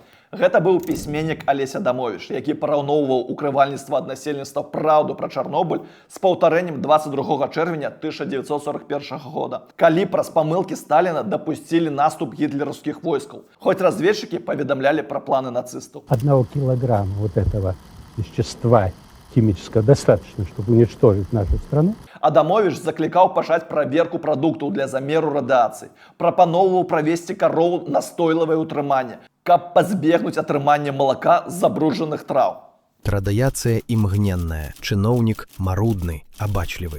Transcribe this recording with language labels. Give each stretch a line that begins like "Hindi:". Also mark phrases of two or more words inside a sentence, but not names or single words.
Belarusian: Гэта быў пісьменнік Алесь Адамовіч, які параўноўваў укрывальніцтва ад насельніцтва «Праўду пра Чарнобыль» з паўтарэннем 22 чэрвеня 1941 года, калі праз памылкі Сталіна дапусцілі наступ гітлераўскіх войскаў. Хоць разведчыкі паведамлялі пра планы нацыстаў.
Russian: 1 килограмма вот этого вещества химического достаточно, чтобы уничтожить нашу страну.
Belarusian: Адамовіч заклікаў пачаць праверку прадуктаў для замеру радыяцыі, прапаноўваў правесці кароў настойлавае ўтрыманне, каб пазбегнуць атрымання малака з забруджаных траў. Радыяцыя імгненная, чыноўнік марудны, абачлівы.